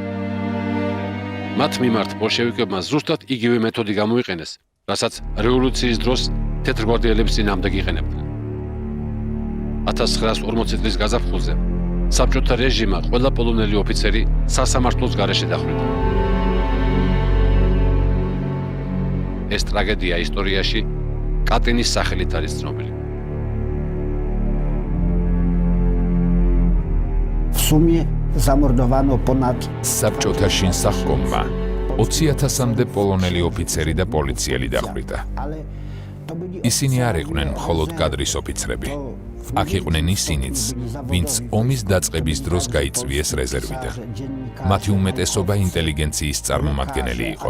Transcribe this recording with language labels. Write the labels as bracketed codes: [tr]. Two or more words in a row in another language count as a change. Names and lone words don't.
[ka] მათ მიმართ ბოლშევიკებმა ზუსტად იგივე მეთოდი გამოიყენეს, რასაც რევოლუციის დროს თეთრგვარდიელებს წინააღმდეგ იყენებდნენ. 1940 წლის გაზაფხულზე საბჭოთა რეჟიმმა ყველა პოლონელი ოფიცერი სასამართლოს გარეშე დახვრიტა. ეს ტრაგედია ისტორიაში კატინის სახელით არის ცნობილი. [ru] В сумме [uk] замордовано понад [ka] საბჭოთა შინსახკომმა 20,000-მდე პოლონელი ოფიცერი და პოლიციელი დახვრიტა. ისინი არ იყვნენ მხოლოდ კადრის ოფიცრები. აქ იყვნენ ისინიც, ვინც ომის დაწყების დროს გაიწვიეს რეზერვიდან. მათი უმეტესობა ინტელიგენციის წარმომადგენელი იყო.